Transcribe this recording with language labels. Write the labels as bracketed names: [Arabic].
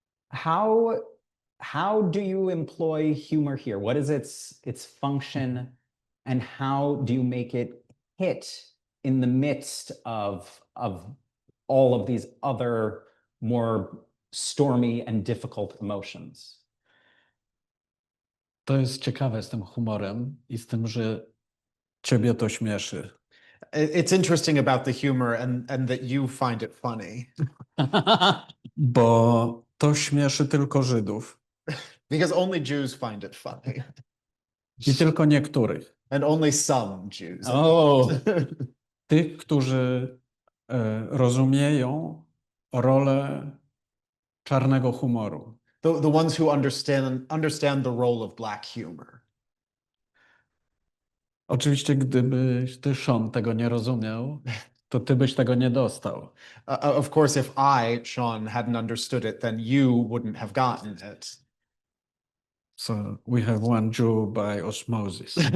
[English] How do you employ humor here? What is its function, and how do you make it hit in the midst of all of these other more stormy and difficult emotions? [Polish] To jest ciekawe z tym humorem i z tym, że ciebie to śmieszy. [English] It's interesting about the humor and that you find it funny. [Polish] Bo to śmieszy tylko Żydów. [English] Because only Jews find it funny. [Polish] I tylko niektórych. [English] And only some Jews. Oh. [Polish] Tych, którzy rozumieją rolę czarnego humoru. [English] The ones who understand the role of black humor. [Polish] Oczywiście, gdybyś ty, Sean, tego nie rozumiał, to ty byś tego nie dostał. [English] Of course, if I, Sean, hadn't understood it, then you wouldn't have gotten it. So we have one Jew by osmosis.